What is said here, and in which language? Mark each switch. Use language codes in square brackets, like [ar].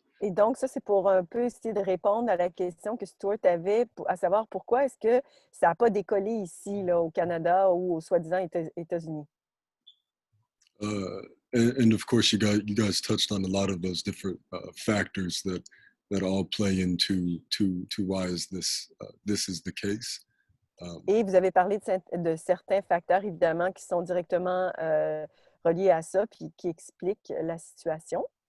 [fr] Et donc, ça, c'est pour un peu essayer de répondre à la question que Stuart avait, à savoir pourquoi est-ce que ça n'a pas décollé ici, là, au Canada ou aux soi-disant États-Unis. [en] And of course, you guys touched on a lot of those different factors that all play into why this is the case. [fr] Et vous avez parlé de certains facteurs, évidemment, qui sont directement reliés à ça, puis qui expliquent la situation.